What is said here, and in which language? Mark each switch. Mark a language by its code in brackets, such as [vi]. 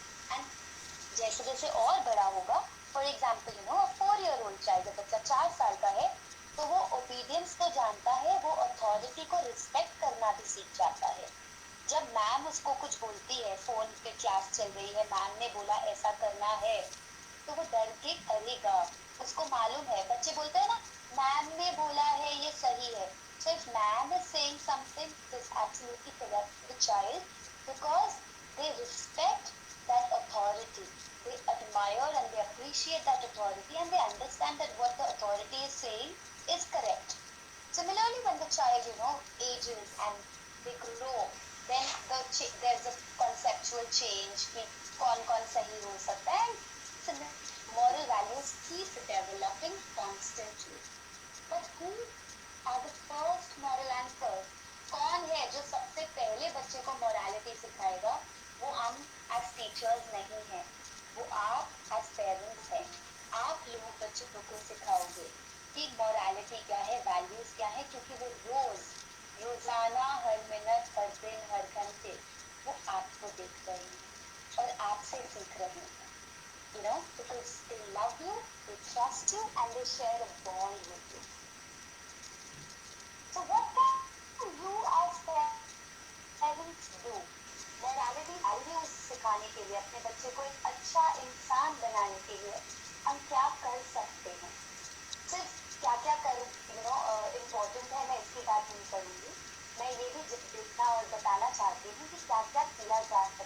[hi] And जैसे जैसे और बड़ा होगा, for example [en] a 4-year-old child, [hi] जब बच्चा 4 साल का है तो वो ओबीडियंस तो जानता है, वो अथॉरिटी को रिस्पेक्ट करना भी सीख जाता है. जब मैम उसको कुछ बोलती है, फोन पे क्लास चल रही है, मैम ने बोला ऐसा करना है, तो वो डर के करेगा. उसको मालूम है, बच्चे बोलते हैं ना मैम ने बोला है ये सही है. [en] So if ma'am is saying something, it is absolutely correct to the child because they respect that authority. They admire and they appreciate that authority and they understand that what the authority is saying is correct. Similarly, when the child, ages and they grow, then there's a conceptual change [hi] कि कौन सही हो सकता है. [en] So moral values keep developing constantly. But who are the first moral anchors? [hi] कौन है जो सबसे पहले बच्चे को morality सिखाएगा? वो हम as teachers नहीं हैं, वो आप as parents हैं. आप लोग बच्चों को सिखाओगे कि morality क्या है, values क्या है, क्योंकि वो रोजाना, हर मिनट, हर दिन, हर घंटे वो आपको देख रहे हैं और आपसे सीख रहे हैं, [en] because they love you, they trust you and they share a bond with you. So what can you as parents do? [hi] Morality values सिखाने के लिए, अपने बच्चे को एक अच्छा इंसान बनाने के लिए हम क्या कर सकते हैं? सिर्फ क्या कर इम्पोर्टेंट है मैं इसकी बात नहीं करूँगी, मैं ये भी देखना और बताना चाहती हूँ कि क्या क्या किया जा